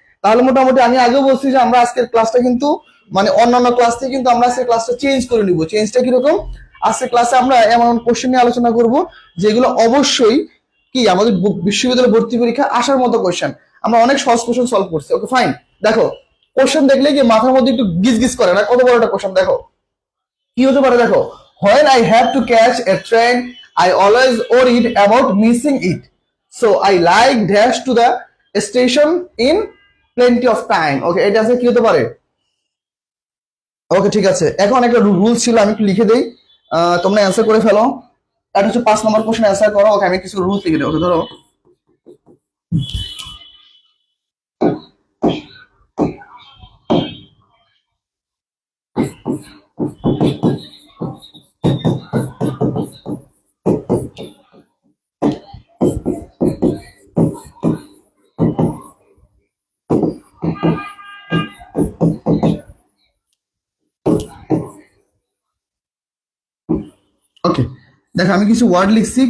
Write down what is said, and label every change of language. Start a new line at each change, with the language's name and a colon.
Bangla: তাহলে মোটামুটি আমি আগেও বলছি যে আমরা আজকের ক্লাসটা কিন্তু মানে অন্যান্য ক্লাস থেকে কিন্তু আমরা আজকের ক্লাসটা চেঞ্জ করে নিব। চেঞ্জটা কিরকম? আজকের ক্লাসে আমরা এমন কোশ্চেন নিয়ে আলোচনা করব যেগুলো অবশ্যই কি আমাদের বিশ্ববিদ্যালয় ভর্তি পরীক্ষা আসার মতো কোশ্চেন। আমরা অনেক সহজ কোশ্চেন সলভ করছি। ওকে ফাইন, দেখো কোশ্চেন দেখলে কি মাথার মধ্যে একটু গিজ গিজ করে না? কত বড় একটা কোশ্চেন দেখো, কি হতে পারে দেখো।
English: When I have to catch a train, I always worried about missing it. So I like dash to the station in plenty of time.
Bangla: Okay, এটা আছে কি হতে পারে? ওকে ঠিক আছে, এখন একটা রুল ছিল, আমি একটু লিখে দেই, তোমরা অ্যান্সার করে ফেলো। এটা হচ্ছে 5 নম্বর কোশ্চেন অ্যান্সার করো। ওকে, আমি কিছু রুলস লিখে দিই। ওকে ধরো, ওকে দেখো আমি কিছু ওয়ার্ড লিখছি।